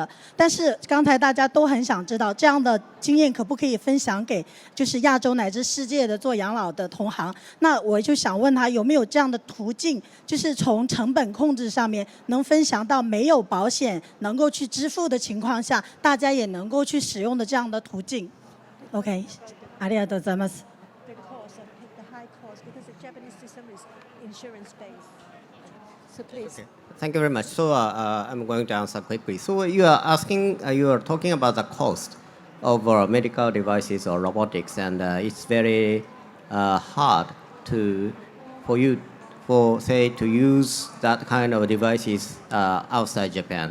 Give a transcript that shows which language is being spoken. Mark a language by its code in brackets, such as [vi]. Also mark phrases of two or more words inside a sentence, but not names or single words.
[zh] 但是刚才大家都很想知道，这样的经验可不可以分享给就是亚洲乃至世界的做养老的同行？那我就想问他有没有这样的途径，就是从成本控制上面能分享到没有保险能够去支付的情况下，大家也能够去使用的这样的途径。OK， [ja] ありがとうございます。 [en] So please. Okay. Thank you very much. So I'm going to answer quickly. So you are asking, you are talking about the cost of medical devices or robotics, and it's very hard for to use that kind of devices outside Japan.